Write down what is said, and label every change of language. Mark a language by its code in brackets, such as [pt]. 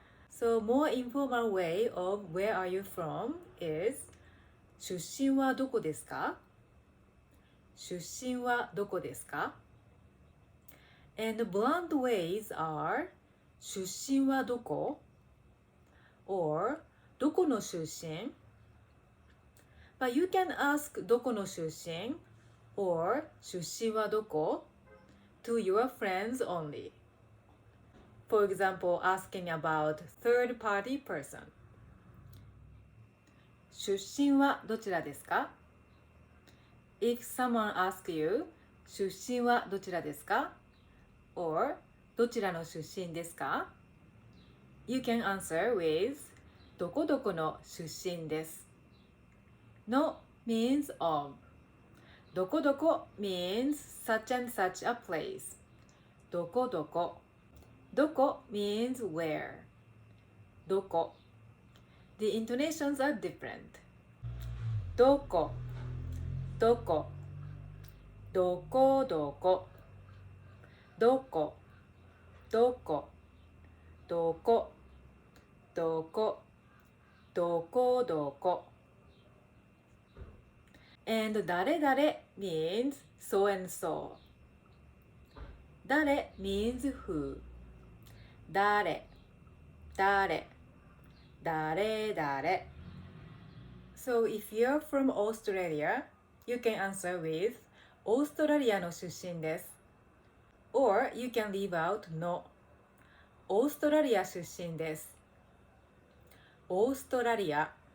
[en] So more informal way of where are you from is [ja] 出身はどこですか出身はどこですか [en] And blunt ways are [ja] 出身はどこ [en] or [ja] どこの出身 [en] But you can ask どこの出身 or 出身はどこ to your friends only. For example, asking about third-party person. [ja] 出身はどちらですか [en] If someone asks you, [ja] 出身はどちらですか or どちらの出身ですか [en] You can answer with [ja] どこどこの出身です。 [en] の means of. どこどこ means such and such a place. [ja] どこどこ。 [en] どこ means where. [ja] どこ。 [en] The intonations are different. [ja] どこ。どこ。どこどこ。どこ。どこ。どこ。どこ。どこどこ。 [en] And 誰々 means so and so. 誰 means who. 誰誰誰誰 So if you're from Australia, you can answer with [ja] オーストラリアの出身です [en] or you can leave out [ja] のオーストラリア出身ですオーストラリア